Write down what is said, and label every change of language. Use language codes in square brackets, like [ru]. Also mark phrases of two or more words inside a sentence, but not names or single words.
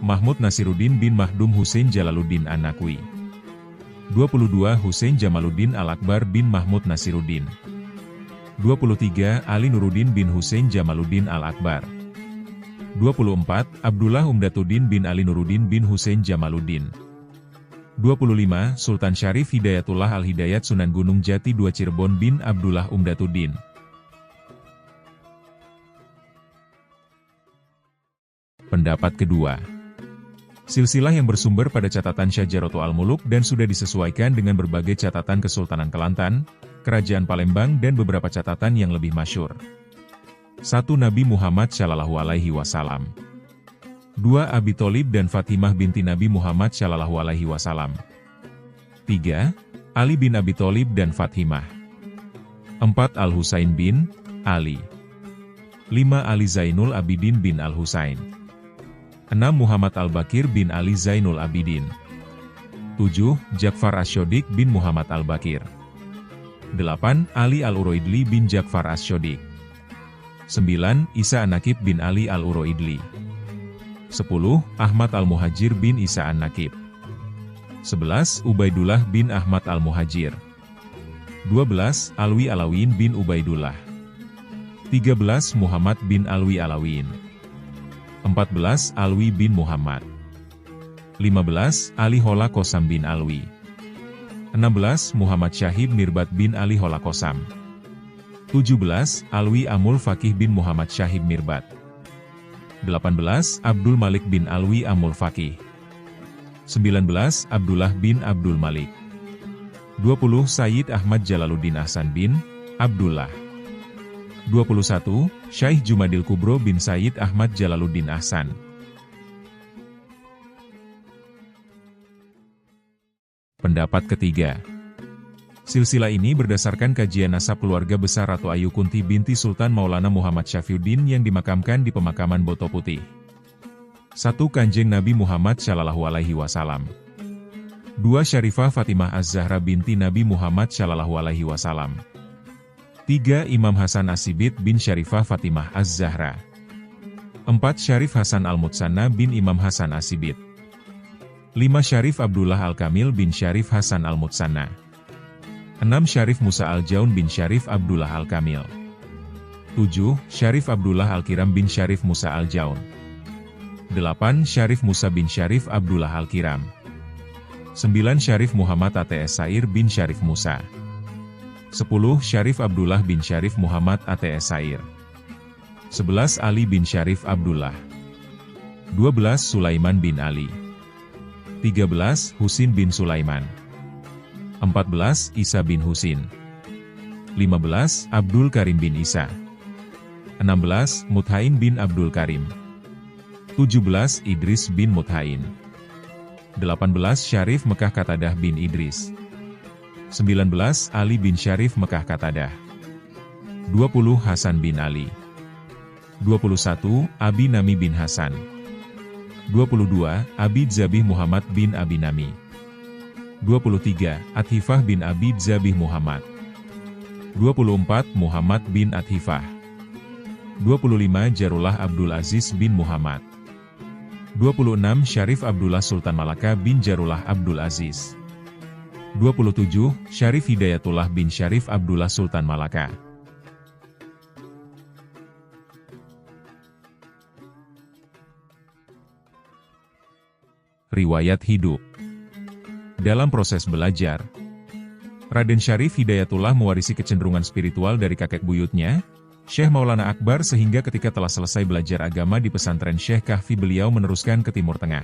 [id] Mahmud Nasiruddin bin Mahdum Husain Jalaluddin An-Naqwi. 22. Husain Jamaluddin Al-Akbar bin Mahmud Nasiruddin. 23. Ali Nuruddin bin Husain Jamaluddin Al-Akbar. 24. Abdullah Umdatuddin bin Ali Nuruddin bin Husain Jamaluddin. 25. Sultan Syarif Hidayatullah Al-Hidayat Sunan Gunung Jati II Cirebon bin Abdullah Umdatuddin. Pendapat kedua. Silsilah yang bersumber pada catatan Syajaratu Al-Muluk dan sudah disesuaikan dengan berbagai catatan Kesultanan Kelantan, Kerajaan Palembang dan beberapa catatan yang lebih masyhur. 1. Nabi Muhammad [ar] صلى الله عليه وسلم. [id] 2. Abi Tholib dan Fatimah binti Nabi Muhammad [ar] صلى الله عليه وسلم. [id] 3. Ali bin Abi Tholib dan Fatimah. 4. Al-Husain bin Ali. 5. Ali Zainul Abidin bin Al-Husain. 6. Muhammad Al-Bakir bin Ali Zainul Abidin. 7. Ja'far Asy-Syadiq bin Muhammad Al-Bakir. 8. Ali Al-Uroidli bin Ja'far Asy-Syadiq. 9. Isa An-Nakib bin Ali Al-Uroidli. 10. Ahmad Al-Muhajir bin Isa An-Nakib. 11. Ubaidullah bin Ahmad Al-Muhajir. 12. Alwi Alawin bin Ubaidullah. 13. Muhammad bin Alwi Alawin. 14. Alwi bin Muhammad. 15. Ali Hola Kosam bin Alwi. 16. Muhammad Syahib Mirbat bin Ali Hola Kosam. 17. Alwi Amul Fakih bin Muhammad Syahib Mirbat. 18. Abdul Malik bin Alwi Amul Fakih. 19. Abdullah bin Abdul Malik. 20. Sayyid Ahmad Jalaluddin Ahsan bin Abdullah. 21. Syaikh Jumadil Kubro bin Sayyid Ahmad Jalaluddin Ahsan. Pendapat ketiga. Silsilah ini berdasarkan kajian nasab keluarga besar Ratu Ayu Kunti binti Sultan Maulana Muhammad Syafiyuddin yang dimakamkan di pemakaman Boto Putih. 1. Kanjeng Nabi Muhammad [ar] صلى الله عليه وسلم. [id] 2. Syarifah Fatimah Az-Zahra binti Nabi Muhammad [ar] صلى الله عليه وسلم. [id] 3. Imam Hasan As-Sibit bin Syarifah Fatimah Az-Zahra. 4. Syarif Hasan Al-Mutsanna bin Imam Hasan As-Sibit. 5. Syarif Abdullah Al-Kamil bin Syarif Hasan Al-Mutsanna. 6. Syarif Musa Al-Jaun bin Syarif Abdullah Al-Kamil. 7. Syarif Abdullah Al-Kiram bin Syarif Musa Al-Jaun. 8. Syarif Musa bin Syarif Abdullah Al-Kiram. 9. Syarif Muhammad ATS Sair bin Syarif Musa. 10. Syarif Abdullah bin Syarif Muhammad ATS Sair. 11. Ali bin Syarif Abdullah. 12. Sulaiman bin Ali. 13. Husin bin Sulaiman. 14. Isa bin Husin. 15. Abdul Karim bin Isa. 16. Muthain bin Abdul Karim. 17. Idris bin Muthain. 18. Syarif Mekah Katadah bin Idris. 19. Ali bin Syarif Mekah Katadah. 20. Hasan bin Ali. 21. Abi Nami bin Hasan. 22. Abid Zabih Muhammad bin Abi Nami. 23. Athifah bin Abid Zabih Muhammad. 24. Muhammad bin Athifah. 25. Jarullah Abdul Aziz bin Muhammad. 26. Syarif Abdullah Sultan Malaka bin Jarullah Abdul Aziz. 27. Syarif Hidayatullah bin Syarif Abdullah Sultan Malaka. Riwayat hidup. Dalam proses belajar, Raden Syarif Hidayatullah mewarisi kecenderungan spiritual dari kakek buyutnya, Syekh Maulana Akbar, sehingga ketika telah selesai belajar agama di pesantren Syekh Kahfi, beliau meneruskan ke Timur Tengah.